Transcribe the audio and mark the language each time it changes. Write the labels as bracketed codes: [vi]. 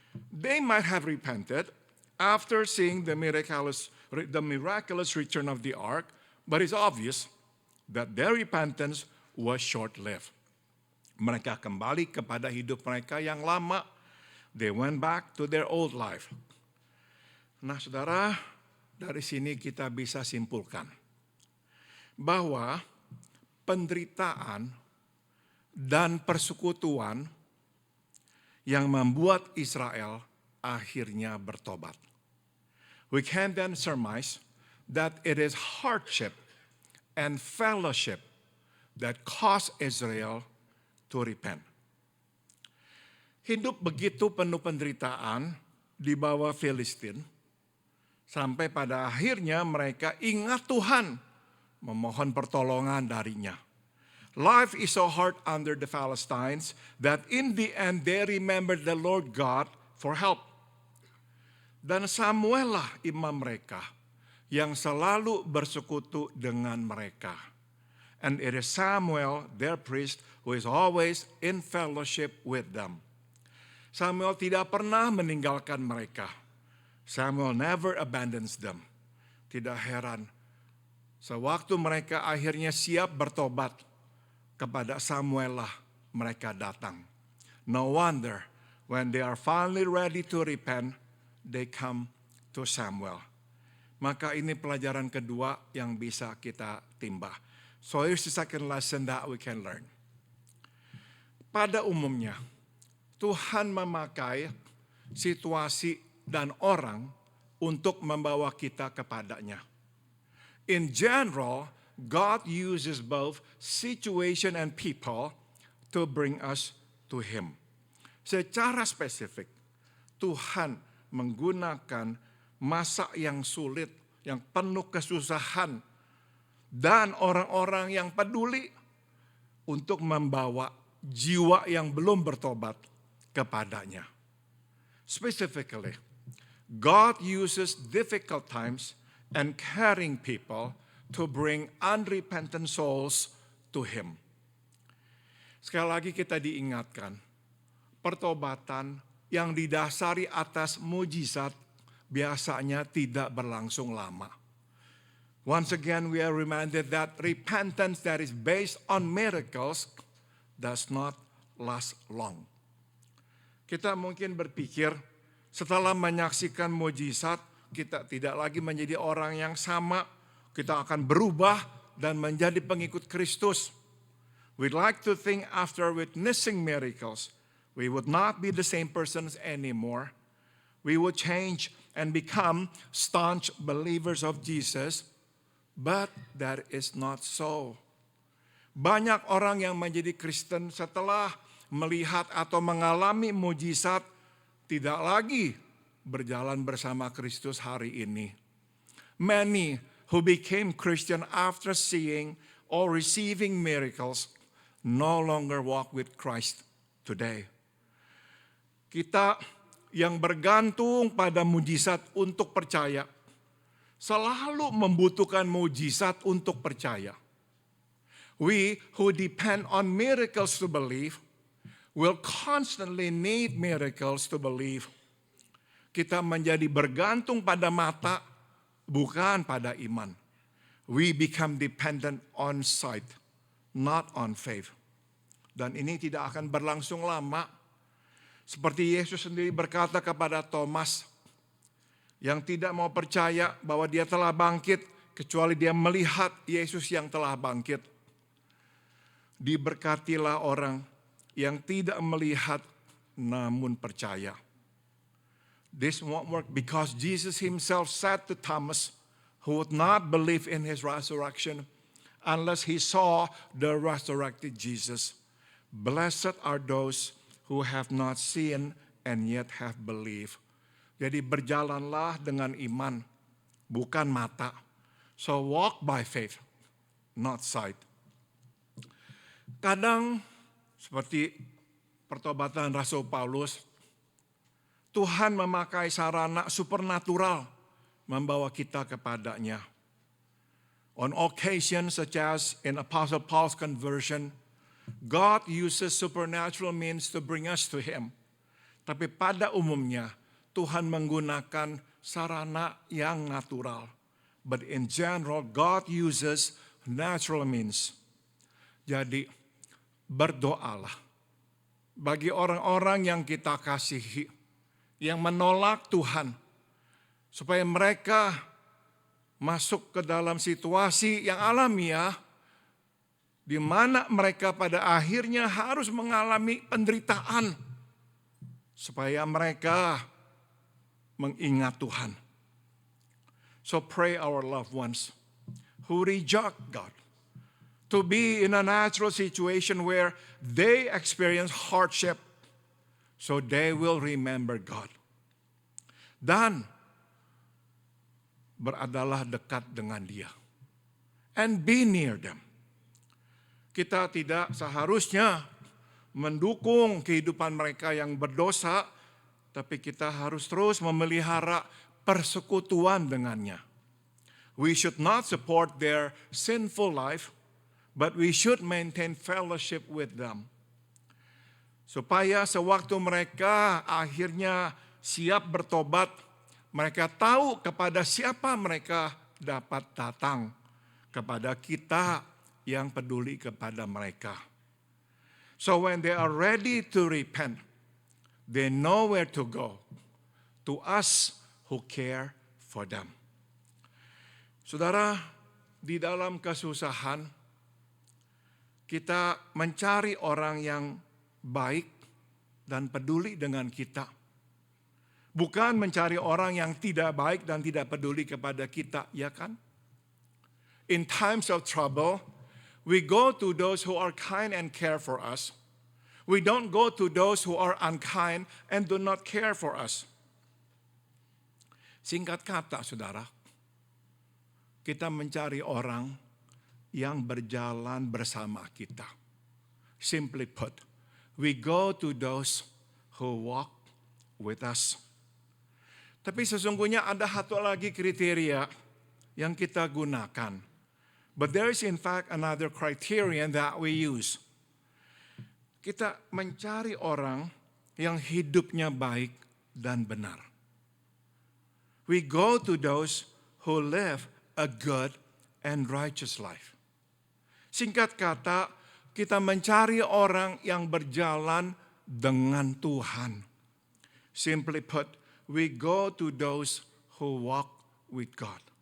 [en] They might have repented after seeing the miraculous return of the Ark, but it's obvious that their repentance was short-lived. [id] Mereka kembali kepada hidup mereka yang lama. [en] They went back to their old life. [id] Nah, saudara, dari sini kita bisa simpulkan bahwa penderitaan dan persekutuan yang membuat Israel akhirnya bertobat. [en] We can then surmise that it is hardship and fellowship that caused Israel to repent. [id] Hidup begitu penuh penderitaan di bawah Filistin, sampai pada akhirnya mereka ingat Tuhan, memohon pertolongan darinya. [en] Life is so hard under the Philistines that in the end they remembered the Lord God for help. [id] Dan Samuel lah imam mereka yang selalu bersekutu dengan mereka. [en] And it is Samuel, their priest, who is always in fellowship with them. [id] Samuel tidak pernah meninggalkan mereka. [en] Samuel never abandons them. [id] Tidak heran, sewaktu mereka akhirnya siap bertobat, kepada Samuel lah mereka datang. [en] No wonder when they are finally ready to repent, they come to Samuel. [id] Maka ini pelajaran kedua yang bisa kita timba. [en] So here's the second lesson that we can learn. [id] pada umumnya Tuhan memakai situasi dan orang untuk membawa kita kepadanya. [en] In general, God uses both situation and people to bring us to Him. [id] Secara spesifik, Tuhan menggunakan masa yang sulit, yang penuh kesusahan, dan orang-orang yang peduli untuk membawa jiwa yang belum bertobat kepadanya. [en] Specifically, God uses difficult times and caring people to bring unrepentant souls to Him. [id] Sekali lagi kita diingatkan, pertobatan yang didasari atas mujizat biasanya tidak berlangsung lama. [en] Once again, we are reminded that repentance that is based on miracles does not last long. [id] Kita mungkin berpikir setelah menyaksikan mujizat, kita tidak lagi menjadi orang yang sama, kita akan berubah dan menjadi pengikut Kristus. [en] We'd like to think after witnessing miracles, we would not be the same persons anymore. We would change and become staunch believers of Jesus. But that is not so. [id] Banyak orang yang menjadi Kristen setelah melihat atau mengalami mujizat tidak lagi berjalan bersama Kristus hari ini. [en] Many who became Christian after seeing or receiving miracles no longer walk with Christ today. [id] Kita yang bergantung pada mujizat untuk percaya selalu membutuhkan mujizat untuk percaya. [en] We who depend on miracles to believe will constantly need miracles to believe. [id] Kita menjadi bergantung pada mata, bukan pada iman. [en] We become dependent on sight, not on faith. [id] Dan ini tidak akan berlangsung lama. Seperti Yesus sendiri berkata kepada Thomas, yang tidak mau percaya bahwa dia telah bangkit, kecuali dia melihat Yesus yang telah bangkit. Diberkatilah orang yang tidak melihat namun percaya. [en] This won't work because Jesus himself said to Thomas, who would not believe in his resurrection unless he saw the resurrected Jesus. Blessed are those who have not seen and yet have believed. [id] Jadi berjalanlah dengan iman, bukan mata. [en] So walk by faith, not sight. [id] Kadang seperti pertobatan Rasul Paulus, Tuhan memakai sarana supernatural membawa kita kepadanya. [en] On occasion such as in Apostle Paul's conversion, God uses supernatural means to bring us to Him. [id] Tapi pada umumnya, Tuhan menggunakan sarana yang natural. [en] But in general, God uses natural means. [id] Jadi, berdoalah. Bagi orang-orang yang kita kasihi, yang menolak Tuhan, supaya mereka masuk ke dalam situasi yang alamiah, di mana mereka pada akhirnya harus mengalami penderitaan, supaya mereka mengingat Tuhan. [en] So pray our loved ones who reject God to be in a natural situation where they experience hardship, so they will remember God. [id] Dan beradalah dekat dengan Dia. [en] And be near them. [id] Kita tidak seharusnya mendukung kehidupan mereka yang berdosa, tapi kita harus terus memelihara persekutuan dengannya. [en] We should not support their sinful life, but we should maintain fellowship with them. [id] Supaya sewaktu mereka akhirnya siap bertobat, mereka tahu kepada siapa mereka dapat datang, kepada kita yang peduli kepada mereka. [en] So when they are ready to repent, they know where to go, to us who care for them. [id] Saudara, di dalam kesusahan, kita mencari orang yang baik dan peduli dengan kita. Bukan mencari orang yang tidak baik dan tidak peduli kepada kita, ya kan? [en] In times of trouble, we go to those who are kind and care for us. We don't go to those who are unkind and do not care for us. [id] Singkat kata, saudara, kita mencari orang yang berjalan bersama kita. [en] Simply put, we go to those who walk with us. [id] Tapi sesungguhnya ada satu lagi kriteria yang kita gunakan. [en] But there is in fact another criterion that we use. [id] Kita mencari orang yang hidupnya baik dan benar. [en] We go to those who live a good and righteous life. [id] Singkat kata, kita mencari orang yang berjalan dengan Tuhan. [en] Simply put, we go to those who walk with God.